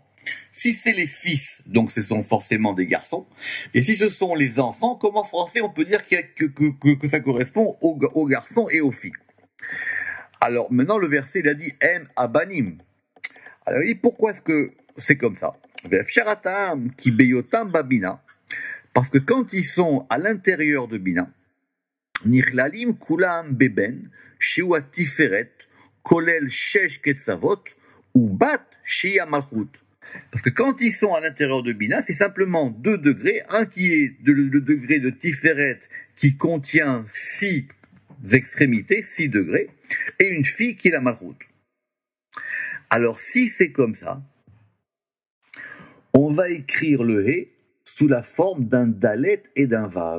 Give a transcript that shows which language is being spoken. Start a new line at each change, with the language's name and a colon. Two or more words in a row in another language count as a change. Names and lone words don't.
French: Si c'est les fils, donc ce sont forcément des garçons, et si ce sont les enfants, comme en français on peut dire que ça correspond aux garçons et aux filles. Alors maintenant le verset il a dit
Hebrew: אם הבנים.
French: Alors il dit pourquoi est-ce que c'est comme ça? Parce que quand ils sont à l'intérieur de Bina,
Hebrew: נכללים כולם בבן, שהוא תפארת, כולל שש קצוות, ובת שהיא מלכות.
French: Parce que quand ils sont à l'intérieur de Bina, c'est simplement 2 degrés, un qui est le degré de tiferet qui contient 6 extrémités, 6 degrés, et une fille qui est la malchut. Alors si c'est comme ça, on va écrire le He sous la forme d'un Dalet et d'un Vav.